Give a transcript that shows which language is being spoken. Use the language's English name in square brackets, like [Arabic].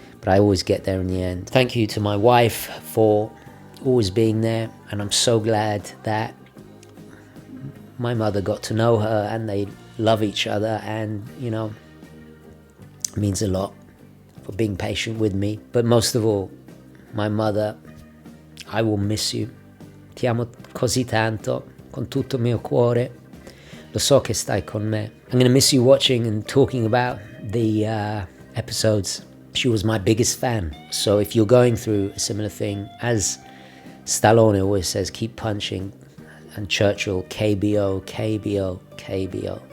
[English] But I always get there in the end. Thank you to my wife for always being there, and I'm so glad that my mother got to know her and they love each other, and, you know, means a lot for being patient with me. But most of all, my mother, I will miss you. [Italian] Ti amo così tanto, con tutto il mio cuore. Lo so che stai con me. [English] I'm going to miss you watching and talking about the episodes. She was my biggest fan. So if you're going through a similar thing, as Stallone always says, keep punching. And Churchill, KBO, KBO, KBO.